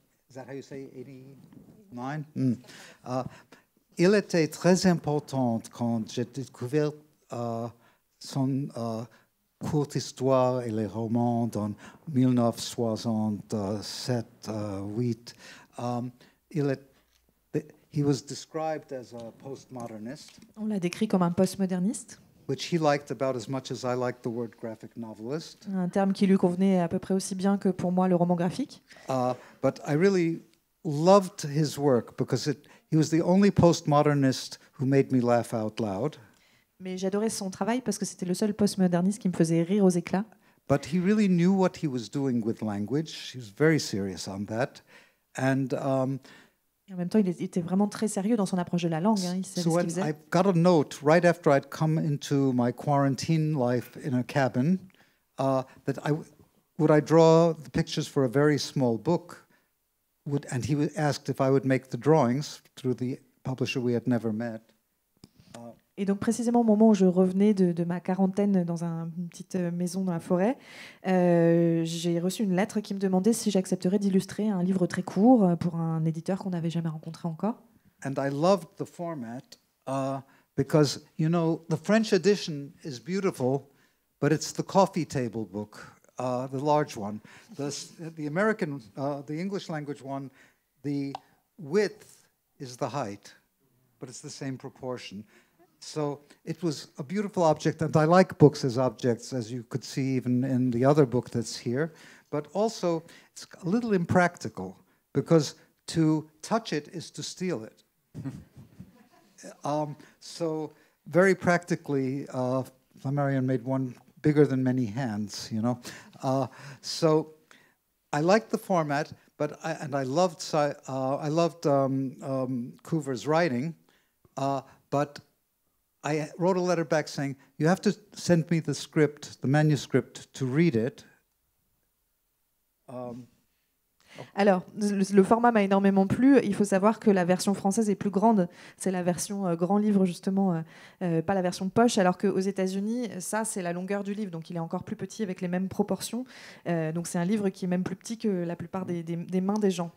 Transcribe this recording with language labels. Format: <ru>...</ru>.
<en>Is that how you say 89?</en> <fr>Il était très important quand j'ai découvert son courte histoire et les romans dans 1967-8.</fr> <en>He was described as a postmodernist.</en> <fr>On l'a décrit comme un postmoderniste.</fr> <en>Which he liked about as much as I like the word graphic novelist.</en> <fr>Un terme qui lui convenait à peu près aussi bien que pour moi le roman graphique.</fr> <en>But I really loved his work because he was the only postmodernist who made me laugh out loud.</en> <fr>Mais j'adorais son travail parce que c'était le seul postmoderniste qui me faisait rire aux éclats.</fr> <en>But he really knew what he was doing with language. He was very serious on that. And</en> <fr>et en même temps, il était vraiment très sérieux dans son approche de la langue. Il savait</fr> <en>so</en> <fr>ce qu'il faisait.</fr> <en>I got a note right after I'd come into my quarantine life in a cabin that would I draw the pictures for a very small book. and he asked if I would make the drawings through the publisher we had never met.</en> <fr>Et donc précisément au moment où je revenais de ma quarantaine dans une petite maison dans la forêt, j'ai reçu une lettre qui me demandait si j'accepterais d'illustrer un livre très court pour un éditeur qu'on n'avait jamais rencontré encore.</fr> <en>And I loved the format because, you know, the French edition is beautiful, but it's the coffee table book, the large one. The American, the English language one, the width is the height, but it's the same proportion. So it was a beautiful object, and I like books as objects, as you could see even in the other book that's here. But also, it's a little impractical, because to touch it is to steal it. So very practically, Flammarion made one bigger than many hands, you know. So I liked the format, but I loved Coover's writing, but I wrote a letter back saying, you have to send me the script, the manuscript, to read it.</en> <fr>Alors, le format m'a énormément plu. Il faut savoir que la version française est plus grande. C'est la version grand livre, justement, pas la version poche, alors qu'aux États-Unis, ça, c'est la longueur du livre. Donc, il est encore plus petit avec les mêmes proportions. Donc, c'est un livre qui est même plus petit que la plupart des mains des gens.</fr>